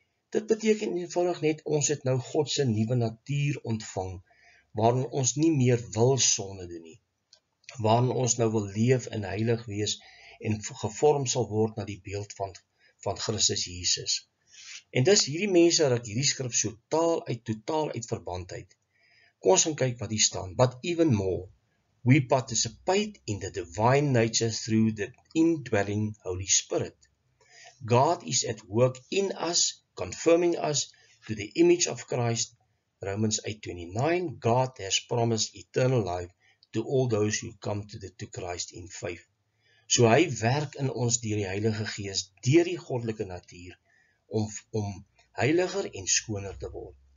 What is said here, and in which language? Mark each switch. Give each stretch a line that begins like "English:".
Afrikaans: Dit beteken eenvoudig net, ons het nou God se nuwe natuur ontvang, waarin ons nie meer wil sonde doen nie, waarin ons nou wil leef en heilig wees, en gevorm sal word na die beeld van Christus Jesus. En dis hierdie mense raak hierdie skrif so totaal uit verband uit. Kom ons gaan kyk wat hier staan.
English: But even more, we participate in the divine nature through the indwelling Holy Spirit. God is at work in us, confirming us to the image of Christ. Romans 8:29, God has promised eternal life to all those who come to Christ in faith.
Afrikaans: So hy werk in ons deur die Heilige Gees, deur die goddelike natuur, om heiliger en skoner te word.